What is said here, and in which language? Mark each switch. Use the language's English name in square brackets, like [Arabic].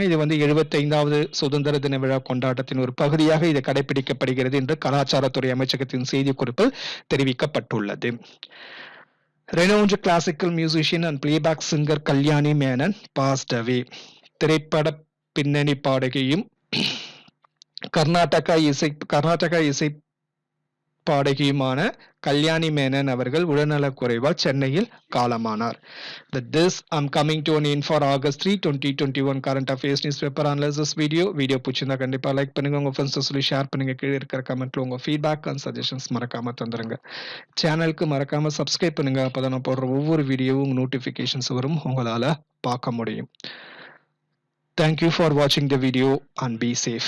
[Tamil] இது 75வது சுதந்திர தின விழா கொண்டாட்டத்தின் ஒரு பகுதியாக இது கடைபிடிக்கப்படுகிறது என்று கலாச்சாரத்துறை அமைச்சகத்தின் செய்திக்குறிப்பில் தெரிவிக்கப்பட்டுள்ளது. [English] Renowned classical musician and playback singer Kalyani Menon passed away. [Tamil] திரைப்பட பின்னணி பாடகியும் கர்நாடக இசை பாடகியுமான கல்யாணி மேனன் அவர்கள் உடல்நலக் குறைவால் சென்னையில் காலமானார். [English] With this, I'm coming to an end for August 3, 2021 current affairs newspaper analysis video. [Tamil] Video பிடிச்சிருந்தா கண்டிப்பா லைக் பண்ணுங்க, உங்க ஃப்ரெண்ட்ஸ் சொல்லி ஷேர் பண்ணுங்க. கீழே இருக்கிற கமெண்ட்ல உங்க ஃபீட்பேக் அண்ட் சஜஷன்ஸ் மறக்காம தந்துருங்க. சேனலுக்கு மறக்காம சப்ஸ்கிரைப் பண்ணுங்க. அப்பதான் நான் போடுற ஒவ்வொரு வீடியோவும் நோட்டிபிகேஷன்ஸ் வரும், உங்களால பார்க்க முடியும். [English] Thank you for watching the video and be safe.